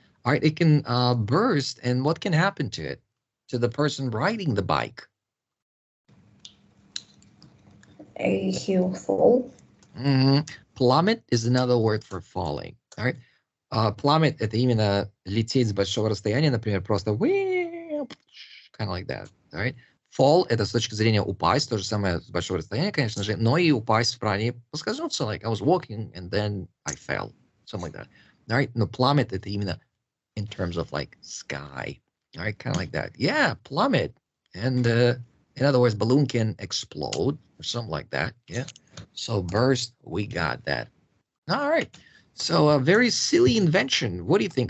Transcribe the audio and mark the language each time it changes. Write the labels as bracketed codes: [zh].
[en] All right, it can burst, and what can happen to it? To the person riding the bike? He'll fall. Plummet is another word for falling. All right. [ru] Plummet — это именно лететь с большого расстояния, например, просто [en] kind of like that. All right. [ru] Fall — это с точки зрения упасть, то же самое с большого расстояния, конечно же, но и упасть в плане поскользнуться, [en] like I was walking and then I fell, something like that. All right. [ru] Но [en] plummet — [ru] это именно [en] in terms of like sky. All right, kind of like that. Yeah, plummet. And in other words, balloon can explode or something like that. Yeah. So burst, we got that. All right. So a very silly invention. What do you think?